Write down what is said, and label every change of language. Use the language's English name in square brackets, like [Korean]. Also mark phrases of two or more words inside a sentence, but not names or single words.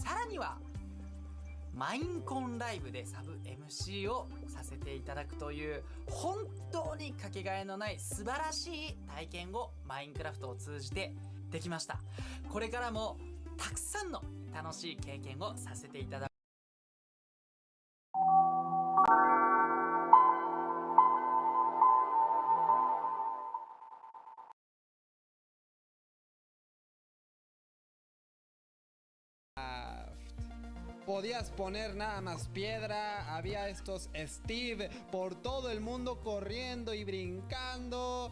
[Japanese] さらにはマインコンライブでサブ MC をさせていただくという本当にかけがえのない素晴らしい体験をマインクラフトを通じてできました。これからもたくさんの楽しい経験をさせていただく。 [Spanish] Podías poner nada más piedra, había estos Steve por todo el mundo corriendo y brincando.